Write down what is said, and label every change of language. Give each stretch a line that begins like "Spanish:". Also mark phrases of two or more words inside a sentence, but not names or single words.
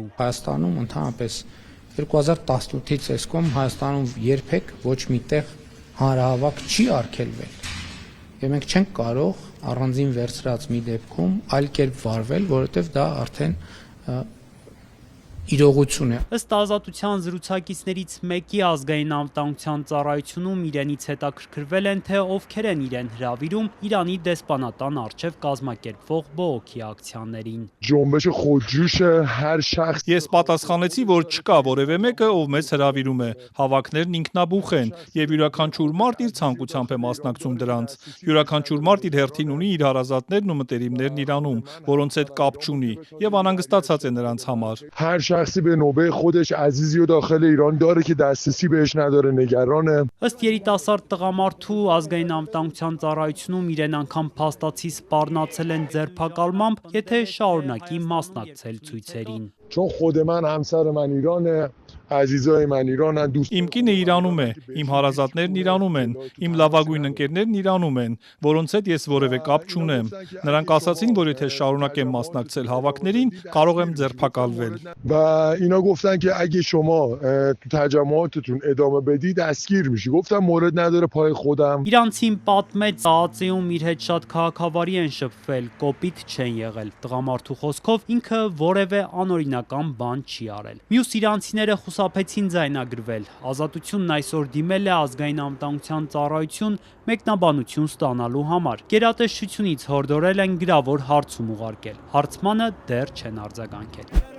Armenian: Հայաստանում ընդհանրապես 2018-ից էսկոմ Հայաստանում երբեք ոչ մի տեղ հանրահավաք չի արգելվել։ Եվ մենք չենք կարող առանձին վերցրած մի դեպքում այլ կերպ վարվել, որովհետև դա արդեն իրողություն է։ Ըստ ազատության զրուցակիցներից մեկի ազգային անվտանգության ծառայությունում իրենից հետաքրքրվել են, թե ովքեր են իրեն հրավիրում Իրանի դեսպանատան առջև կազմակերպվող բողոքի ակցիաներին։
Persian: جنبش خودجوش هر شخص
Armenian: Ես պատասխանեցի, որ չկա որևէ մեկը, ով մեզ հրավիրում է։ Հավաքներն ինքնաբուխ են եւ յուրաքանչյուր մարդ իր ցանկությամբ է մասնակցում դրանց։ Յուրաքանչյուր մարդ իր հերթին ունի իր հարազատներն ու մտերիմներն Իրանում, որոնց հետ կապ չունի եւ անհանգստացած է նրանց համար։
Persian: هر شخصی به نوبه خودش عزیزی و داخل ایران داره که دسترسی بهش نداره نگرانه.
Armenian: Ըստ երիտասարդ տղամարդու ազգային անվտանգության ծառայությունում իրեն անգամ փաստացի սպառնացել են ձերբակալմամբ, եթե շարունակի մասնակցել ցույցերին։
Persian: چون خود من همسر من ایرانه عزیزای من ایرانن دوست
Armenian: Իմ կինը Իրանում է, իմ հարազատներն Իրանում են, իմ լավագույն ընկերներն Իրանում են, որոնց հետ ես որևէ կապ չունեմ։ Նրանք ասացին, որ եթե շարունակեմ մասնակցել հավաքներին, կարող եմ ձերբակալվել։
Persian: و اینا گفتن که اگه شما تو تجمعاتتون ادامه بدی دستگیر میشی. گفتم مورد نداره پای خودم.
Armenian: Իրանցին պատմեց ԱԱԾ-ում իր հետ շատ քաղաքավարի են շփվել, կոպիտ չեն եղել։ Տղամարդու խոսքով ինքը որևէ անօրինական բան չի արել։ Մյուս իրանցիները խուսափեցին ձայնագրվել։ Ազատությունն այսօր դիմել է ազգային անվտանգության ծառայություն մեկնաբանություն ստանալու համար։ Գերատեսչությունից հորդորել են գրավոր հարցում ուղարկել։ Հարցմանը դեռ չեն արձագանքել։